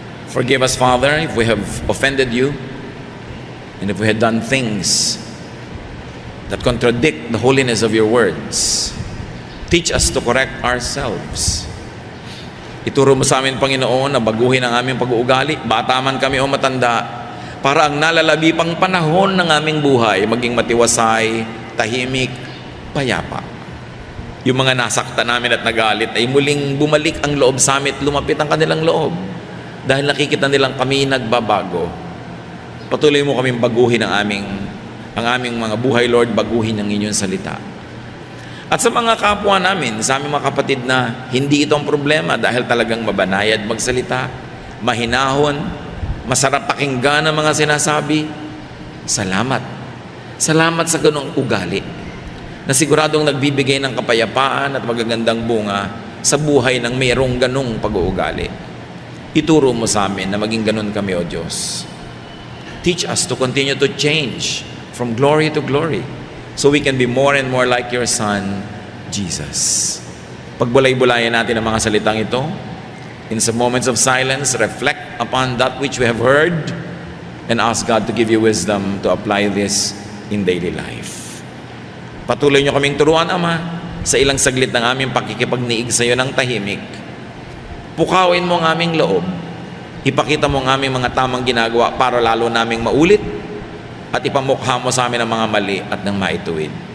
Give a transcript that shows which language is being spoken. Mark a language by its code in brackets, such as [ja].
[en] Forgive us, Father, if we have offended you and if we had done things that contradict the holiness of your words. Teach us to correct ourselves. [tl] Ituro mo sa amin, Panginoon, na baguhin ang aming pag-uugali, bata man kami o matanda, para ang nalalabi pang panahon ng aming buhay maging matiwasay, tahimik, payapa. Yung mga nasaktan namin at nagalit ay muling bumalik ang loob sa amin at lumapit ang kanilang loob. Dahil nakikita nilang kami nagbabago. Patuloy mo kaming baguhin ang aming mga buhay, Lord, baguhin ang inyong salita. At sa mga kapwa namin, sa aming mga kapatid na hindi itong problema dahil talagang mabanayad magsalita, mahinahon, masarap pakinggan ang mga sinasabi, salamat. Salamat sa ganung ugali na siguradong nagbibigay ng kapayapaan at magagandang bunga sa buhay ng mayroong ganung pag-uugali. Ituro mo sa amin na maging ganun kami, O Diyos. [en] Teach us to continue to change from glory to glory so we can be more and more like your Son, Jesus. [tl] Pagbulay-bulayan natin ang mga salitang ito. [en] In some moments of silence, reflect upon that which we have heard and ask God to give you wisdom to apply this in daily life. [tl] Patuloy niyo kaming turuan, Ama, sa ilang saglit ng aming pakikipagniig sa iyo ng tahimik. Pukawin mo ang aming loob. Ipakita mo ang aming mga tamang ginagawa para lalo naming maulit at ipamukha mo sa amin ang mga mali at ng maituwid.